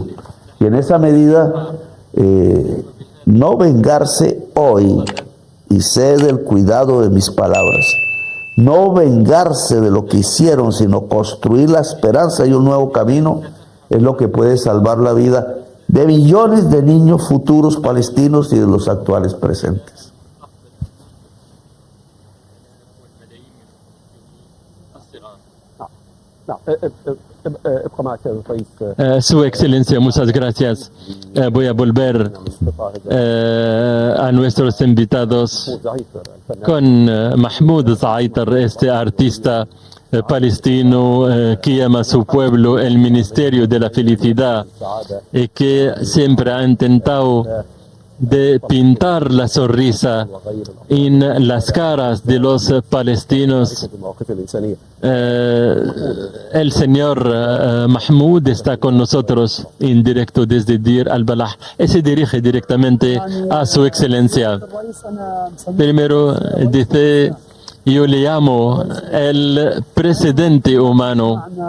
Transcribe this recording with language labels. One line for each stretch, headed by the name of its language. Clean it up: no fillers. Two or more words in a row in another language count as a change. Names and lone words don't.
Spanish: Y en esa medida, no vengarse hoy, y sé del cuidado de mis palabras, no vengarse de lo que hicieron, sino construir la esperanza y un nuevo camino, es lo que puede salvar la vida de millones de niños futuros palestinos y de los actuales presentes.
Arabic: نعم ابقى معك يا رئيس
Spanish: Su Excelencia, muchas gracias. Voy a volver a nuestros invitados
Arabic: ضعيف الفنان
Spanish: con Mahmoud Zaitar, este artista palestino que llama a su pueblo el Ministerio de la Felicidad
Arabic: السعادة
Spanish: y que siempre ha intentado de pintar la sonrisa
Arabic: وغير
Spanish: en las caras de los palestinos.
Arabic: المواقف الإنسانية.
Spanish: El señor Mahmoud está con nosotros en directo desde Dir al-Balah y se dirige directamente a su excelencia. Primero dice, yo le llamo el presidente humano.